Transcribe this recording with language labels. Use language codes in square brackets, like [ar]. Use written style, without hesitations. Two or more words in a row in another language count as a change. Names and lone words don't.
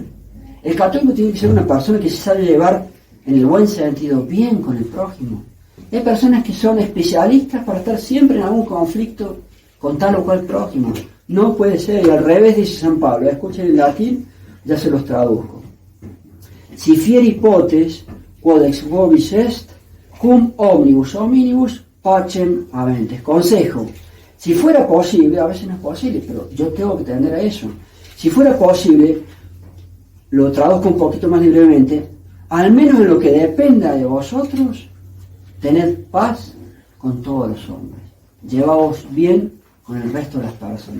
[es] El católico tiene que ser una persona que se sabe llevar, en el buen sentido, bien con el prójimo. Hay personas que son especialistas para estar siempre en algún conflicto con tal o cual prójimo. No puede ser. Y al revés dice San Pablo. Escuchen el latín, ya se los traduzco. [la] Si fieri potes, quod ex vobis est, cum omnibus hominibus pacem aventes. [es] Consejo. Si fuera posible, a veces no es posible, pero yo tengo que tender a eso. Si fuera posible, lo traduzco un poquito más libremente, al menos en lo que dependa de vosotros, tened paz con todos los hombres. Llevaos bien con el resto de las personas.